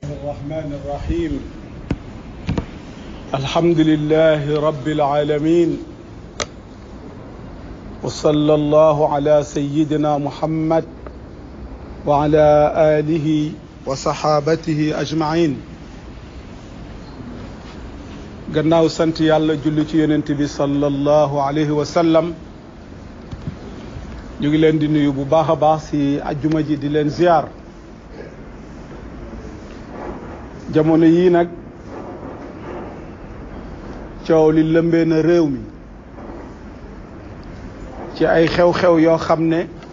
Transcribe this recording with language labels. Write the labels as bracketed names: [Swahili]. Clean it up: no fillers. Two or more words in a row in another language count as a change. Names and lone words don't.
[Arabic] الرحمن الرحيم الحمد لله رب العالمين وصلى الله على سيدنا محمد وعلى آله وصحابته أجمعين [Wolof] gannaaw sant yàlla julli ci yonent bi [Arabic] صلى الله عليه وسلم [Wolof] ñu ngi leen di nuyu bu baax a baax ci ajjuma ji di leen ziar jamono yii nag coow li lëmbee na réew mi ci ay xew-xew yoo xam ne